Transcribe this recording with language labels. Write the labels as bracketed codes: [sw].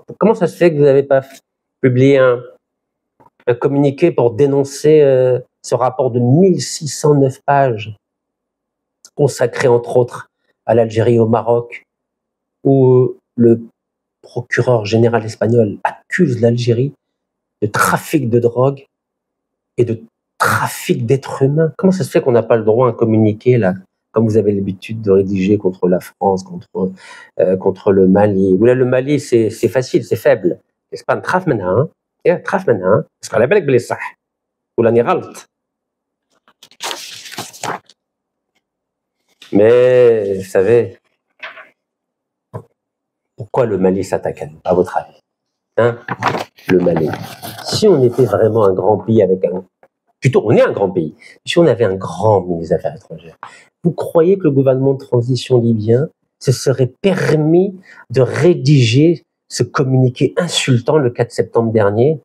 [fr] Comment ça se fait que vous n'avez pas publié un communiqué pour dénoncer ce rapport de 1609 pages consacré entre autres à l'Algérie et au Maroc, où le procureur général espagnol accuse l'Algérie de trafic de drogue et de trafic d'êtres humains. Comment ça se fait qu'on n'a pas le droit à un communiqué, là, comme vous avez l'habitude de rédiger contre la France, contre le Mali? Ou là, le Mali, c'est facile, c'est faible. [ar] l'Espagne تخاف منها تخاف منها بس على بالك بلي صح ولا راني غلط. [fr] Mais vous savez, pourquoi le Mali s'attaque à nous, à votre avis? Le Mali. Si on était vraiment un grand pays avec un... Plutôt, on est un grand pays. Si on avait un grand ministre des Affaires étrangères, vous croyez que le gouvernement de transition libyen se serait permis de rédiger ce communiqué insultant le 4 septembre dernier?